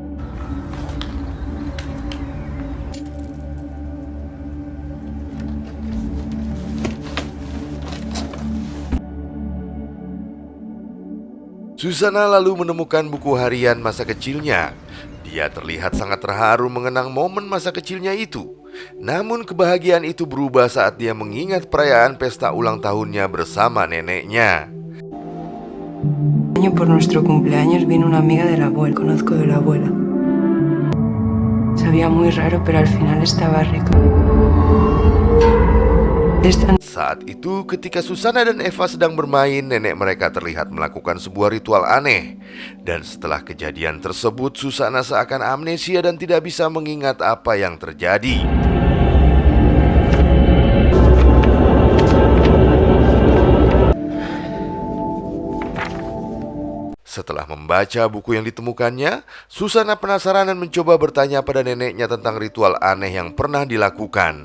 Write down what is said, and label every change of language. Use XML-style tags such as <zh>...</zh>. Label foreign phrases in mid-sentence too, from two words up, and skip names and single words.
<id>Susana lalu menemukan buku harian masa kecilnya. Dia terlihat sangat terharu mengenang momen masa kecilnya itu. Namun kebahagiaan itu berubah saat dia mengingat perayaan pesta ulang tahunnya bersama neneknya.</id> <es>Por nuestro cumpleaños vino una amiga de la abuela. Conozco de la abuela. Sabía muy raro, pero al final estaba rico.</es> <id>Saat itu ketika Susana dan Eva sedang bermain, nenek mereka terlihat melakukan sebuah ritual aneh. Dan setelah kejadian tersebut, Susana seakan amnesia dan tidak bisa mengingat apa yang terjadi. Setelah membaca buku yang ditemukannya, Susana penasaran dan mencoba bertanya pada neneknya tentang ritual aneh yang pernah dilakukan.</id>